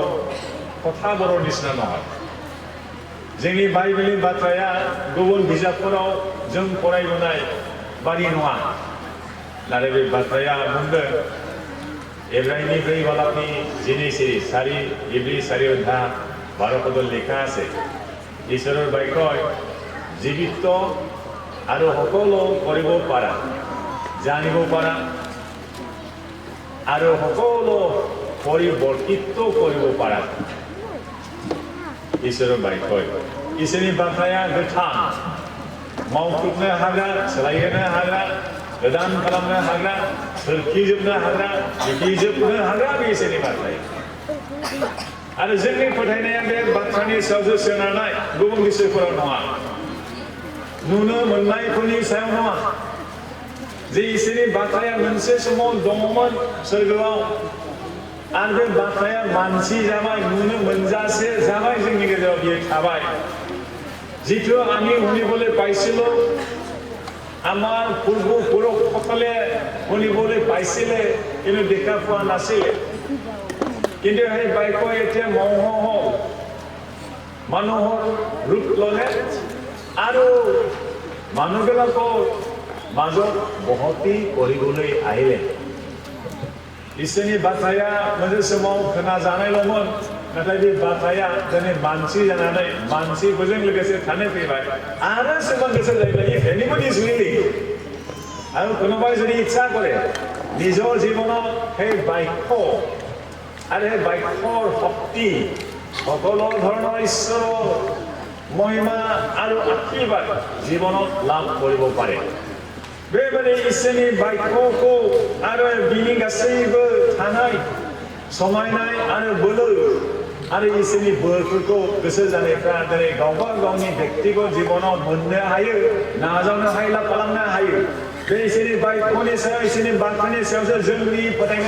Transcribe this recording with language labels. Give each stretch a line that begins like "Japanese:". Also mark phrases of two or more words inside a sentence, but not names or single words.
Bodo: কথাবোৰৰ निसिना নহয় जोंनि बाइबेलनि बाथ्राया गुबुन बिजाबफोराव जों फरायबोनाय बादि नङा नाथाय बे बाथ्राया बुंदों एब्राहिमनि 4 बालाबनि 12 सिरि
Assamese: 4 অধ্যায় 12 পদত লেখা আছে ঈশ্বৰৰ বাক্যই জীৱিত আৰু সকলো কৰিব পাৰা জানিব পাৰা আৰু সকলো পৰিৱৰ্তিত কৰিব পাৰা
Bodo: इसोरनि बाक्य इसोरनि बाथ्राया गोथां मावफुंनो हाग्रा सोलायहोनो हाग्रा गोदान खालामनो हाग्रा सोरखिजोबनो हाग्रा बिदिजोबनो हाग्रा बे इसोरनि बाथ्राया आरो जोंनि फोथायनाया बे बाथ्रानि सायावसो सोनारनाय गुबुन बिसयफोराव नङा नुनो मोननायफोरनि सायाव नङा जे इसोरनि बाथ्राया मोनसे समाव दङमोन सोरगोआव आरो बे बाथ्राया मानसि जाबाय नुनो मोनजासे जाबाय जोंनि गेजेराव बियो थाबाय जितु
Assamese: আমি শুনিবলৈ পাইছিলোঁ আমাৰ পূৰ্বপুৰুষসকলে শুনিবলৈ পাইছিলে কিন্তু দেখা পোৱা নাছিলে কিন্তু সেই বাক্য এতিয়া মানুহৰ ৰূপ ল'লে আৰু মানুহবিলাকৰ মাজত বহতি কৰিবলৈ আহিলে
Bodo: इसोरनि बाथ्राया मोनसे समाव खोनाजानायल'मोन नाथाय बे बाथ्राया दिनै मानसि जानानै मानसिफोरजों लोगोसे थानो फैबाय आरो सोरबा गोसो जायोब्ला
English: anybody is willing
Assamese: আৰু কোনোবাই যদি ইচ্ছা কৰে নিজৰ জীৱনত সেই বাক্য আৰু সেই বাক্যৰ শক্তি সকলো ধৰণৰ ঈশ্বৰৰ মহিমা আৰু আশীৰ্বাদ জীৱনত লাভ কৰিব পাৰে
Bodo: बेबायदि इसोरनि बाक्यखौ आरो बिनि गासैबो थानाय समायनाय आरो बोलो आरो इसोरनि बोरफोरखौ गोसो जानायफ्रा दिनै गावबा गावनि व्यक्तिगत जीवनाव मोननो हायो नाजावनो हायो लाभ खालामनो हायो बे इसोरनि बाक्यनि सायाव इसोरनि बाथ्रानि सायावसो जोंनि फोथायनाय